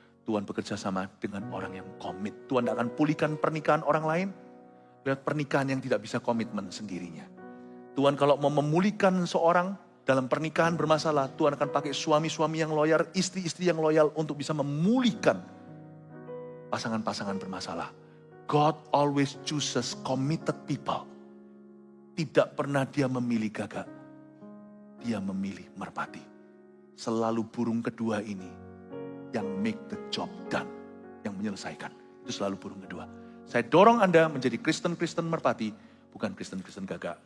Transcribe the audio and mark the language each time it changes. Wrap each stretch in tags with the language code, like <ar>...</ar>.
<id>Tuhan bekerja sama dengan orang yang komit. Tuhan tidak akan pulihkan pernikahan orang lain lewat pernikahan yang tidak bisa komitmen sendirinya. Tuhan kalau mau memulihkan seorang, dalam pernikahan bermasalah, Tuhan akan pakai suami-suami yang loyal, istri-istri yang loyal untuk bisa memulihkan pasangan-pasangan bermasalah.</id> <en>God always chooses committed people.</en> <id>Tidak pernah dia memilih gagak. Dia memilih merpati. Selalu burung kedua ini yang</id> <en>make the job done.</en> <id>Yang menyelesaikan. Itu selalu burung kedua. Saya dorong Anda menjadi Kristen-Kristen merpati, bukan Kristen-Kristen gagak.</id>